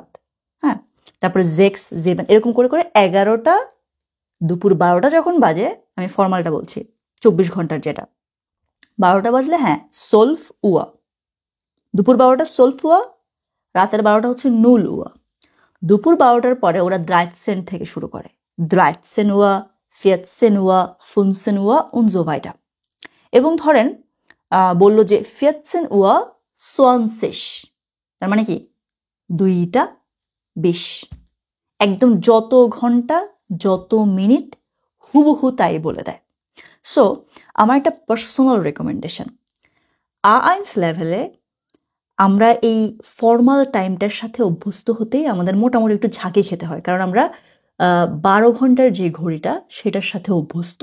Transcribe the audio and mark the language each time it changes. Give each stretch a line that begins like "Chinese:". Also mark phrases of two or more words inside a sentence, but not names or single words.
Bangla: হ্যাঁ, তারপরে 6, 7, এরকম করে করে 11টা, দুপুর 12টা যখন বাজে আমি ফর্মালটা বলছি, 24 ঘন্টার যেটা। 12টা বাজলে হ্যাঁ
German: zwölf Uhr,
Bangla: দুপুর 12টা
German: zwölf Uhr,
Bangla: রাতের 12টা হচ্ছে
German: null Uhr.
Bangla: দুপুর 12টার পরে ওরা 13 থেকে শুরু করে, 13 উয়া, 14 উয়া, 15 উয়া
German: und so weiter।
Bangla: এবং ধরেন বললো যে 14 উয়া 20, তার মানে কি 2টা 20, একদম যত ঘন্টা যত মিনিট হুবহু তাই বলে দেয়। সো আমার একটা
English: personal recommendation,
Bangla: A1 লেভেলে আমরা এই
English: formal time
Bangla: সাথে অভ্যস্ত হতেই আমাদের মোটামুটি একটু ঝাঁকি খেতে হয়, কারণ আমরা 12 ঘন্টার যে ঘড়িটা সেটার সাথে অভ্যস্ত।